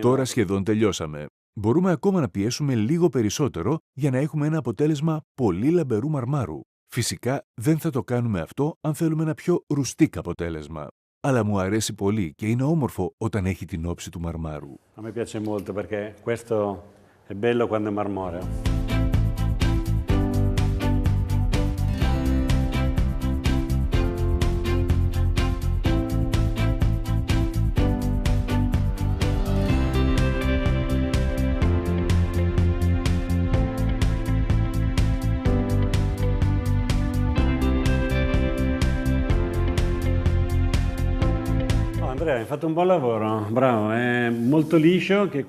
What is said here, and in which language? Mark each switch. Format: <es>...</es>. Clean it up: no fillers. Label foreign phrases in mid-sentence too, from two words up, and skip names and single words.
<el>Τώρα σχεδόν τελειώσαμε. Μπορούμε ακόμα να πιέσουμε λίγο περισσότερο για να έχουμε ένα αποτέλεσμα πολύ λαμπερού μαρμάρου. Φυσικά δεν θα το κάνουμε αυτό αν θέλουμε ένα πιο ρουστίκ αποτέλεσμα. Αλλά μου αρέσει πολύ και είναι όμορφο όταν έχει την όψη του μαρμάρου.</el> <it>A me piace molto perché questo è bello quando è marmoreo. Andrea, hai fatto un buon lavoro, bravo, è molto liscio che...</it>